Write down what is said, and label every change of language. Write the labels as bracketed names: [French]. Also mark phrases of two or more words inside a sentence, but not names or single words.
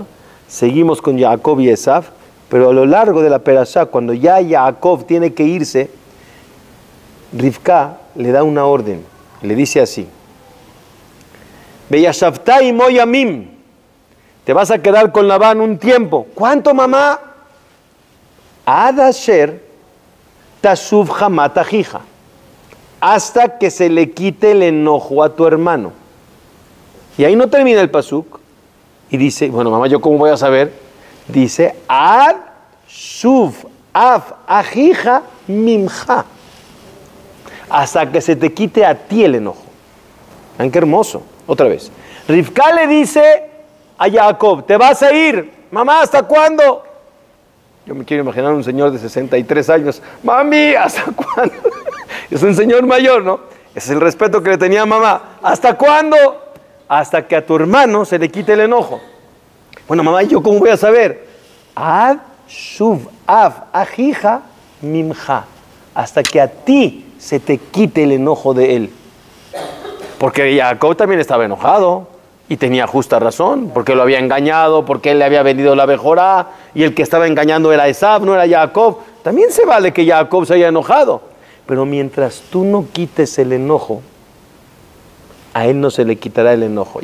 [Spanish] Seguimos con Jacob y Esav. Pero a lo largo de la perashá, cuando ya Jacob tiene que irse, Rivka le da una orden. [Hebrew] Le dice así: וישבת עמו ימים. [Spanish] Te vas a quedar con Labán un tiempo. ¿Cuánto, mamá? [Hebrew] עד אשר תשוב חמת אחיך. [Spanish] Hasta que se le quite el enojo a tu hermano. Y ahí no termina el pasuk. Y dice, bueno, mamá, ¿yo cómo voy a saber? [Hebrew] Dice, עד שוב אף אחיך ממך. [Spanish] Hasta que se te quite a ti el enojo. ¿Ven qué hermoso? Otra vez. Rivka le dice a Jacob: te vas a ir. Mamá, ¿hasta cuándo? Yo me quiero imaginar un señor de 63 años. Mami, ¿hasta cuándo? Es un señor mayor, ¿no? Ese es el respeto que le tenía a mamá. ¿Hasta cuándo? Hasta que a tu hermano se le quite el enojo. Bueno, mamá, ¿yo cómo voy a saber? [Hebrew] עד שוב אף אחיך ממך. [Spanish] Hasta que a ti se te quite el enojo de él. Porque Jacob también estaba enojado y tenía justa razón, porque lo había engañado, porque él le había vendido la Bejorá y el que estaba engañando era Esav, no era Jacob. También se vale que Jacob se haya enojado, pero mientras tú no quites el enojo, a él no se le quitará el enojo.